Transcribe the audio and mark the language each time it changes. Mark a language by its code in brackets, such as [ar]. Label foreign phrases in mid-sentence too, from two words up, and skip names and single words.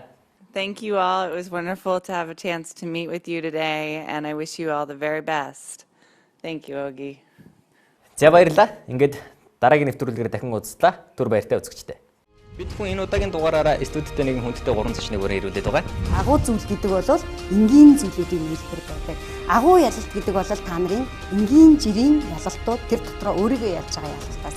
[en] Thank you all. It was wonderful to have a chance to meet with you today, and I wish you all the very best. Thank you, Ogi. [mn] За баярлалаа. Ингээд дараагийн нэвтрүүлгээр дахин уулзлаа. Түр баяртай үзэгчтэй. Бид хүн энэ удаагийн дугаараараа студидтэй нэгэн хүндтэй 3 зочныг ирүүлээд байгаа. Агуу зүйл гэдэг бол энгийн зүйлүүдийн нийлбэр байдаг. Агуу ялалт гэдэг бол та нарын энгийн жирийн ялалтууд тэр дотроо өөрийгөө ялж байгаа ялалтаас.